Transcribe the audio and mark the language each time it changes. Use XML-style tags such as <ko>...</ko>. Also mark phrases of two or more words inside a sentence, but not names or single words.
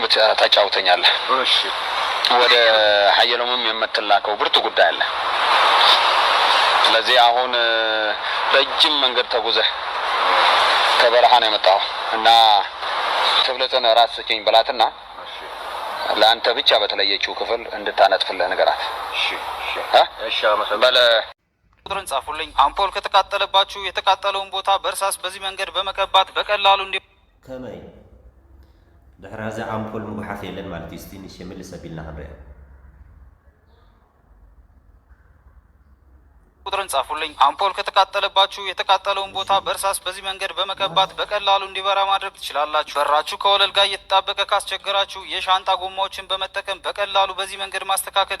<am>ታጫውተኛለህ። እሺ ወደ ሀየሎምም የምትላከው ብርቱ ጉዳይ አለ። ስለዚህ አሁን ረጅም መንገድ ተጉዘህ ከበረሃ ነው የመጣው እና ትብለትን ራስ ስጪኝ ብላትና ለአንተ ብቻ በተለየችው ክፍል እንድታነጥፍልህ ንገራት። እሺ እሺ በለ ቁጥርን ጻፉልኝ። አምፖል ከተቃጠለባችሁ የተቃጠለውን ቦታ በእርሳስ በዚህ መንገድ በመቀባት በቀላሉ እንዲ</am> <ti>ከመይ ድሕራዛ አምፖል ምጉሓፍ የለን ማለት እዩ። እስቲ ንሽ የምልስ አቢልና ክንሪአ</ti> <am>ቁጥርን ጻፉልኝ። አምፖል ከተቃጠለባችሁ የተቃጠለውን ቦታ በእርሳስ በዚህ መንገድ በመቀባት በቀላሉ እንዲበራ ማድረግ ትችላላችሁ። በራችሁ ከወለል ጋር እየተጣበቀ ካስቸገራችሁ የሻንጣ ጎማዎችን በመጠቀም በቀላሉ በዚህ መንገድ ማስተካከል</am>